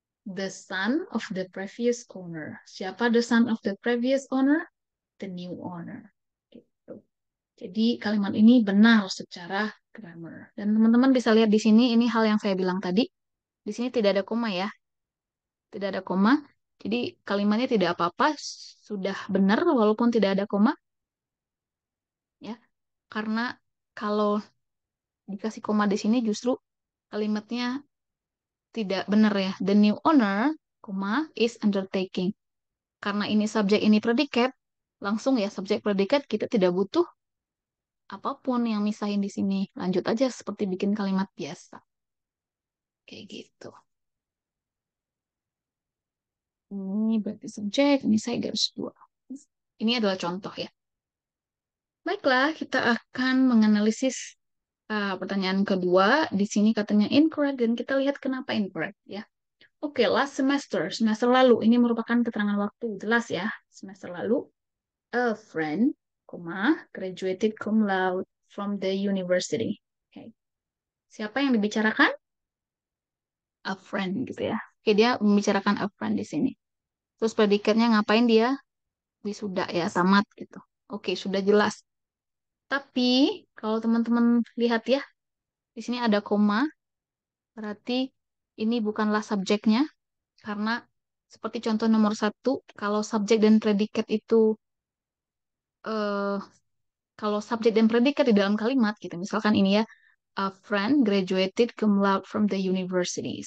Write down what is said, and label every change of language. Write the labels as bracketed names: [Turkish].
[English] The son of the previous owner. [Indonesian] Siapa [English] the son of the previous owner? The new owner. [Indonesian] Gitu. Jadi kalimat ini benar secara grammar. Dan teman-teman bisa lihat di sini, ini hal yang saya bilang tadi. Di sini tidak ada koma ya. Tidak ada koma. Jadi kalimatnya tidak apa-apa, sudah benar walaupun tidak ada koma. Ya, karena kalau dikasih koma di sini justru kalimatnya tidak benar ya. [English] The new owner, koma, is undertaking. [Indonesian] Karena ini subjek, ini predikat, langsung ya subjek predikat kita tidak butuh apapun yang misahin di sini. Lanjut aja seperti bikin kalimat biasa. Kayak gitu. Ini berarti subjek, ini saya garis dua. Ini adalah contoh ya. Baiklah, kita akan menganalisis pertanyaan kedua. Di sini katanya incorrect dan kita lihat kenapa incorrect ya. Oke, [English] last semester, [Indonesian] semester lalu. Ini merupakan keterangan waktu, jelas ya. Semester lalu, [English] a friend, graduated cum laude from the university. [Indonesian] Oke. Siapa yang dibicarakan? [English] A friend [Indonesian] gitu ya. Oke, dia membicarakan a friend di sini. Terus predikatnya ngapain dia? Wisuda ya, tamat gitu. Oke, sudah jelas. Tapi kalau teman-teman lihat ya, di sini ada koma, berarti ini bukanlah subjeknya, karena seperti contoh nomor satu, kalau subjek dan predikat itu, eh, kalau subjek dan predikat di dalam kalimat gitu, misalkan ini ya, [English] a friend graduated cum laude from the university.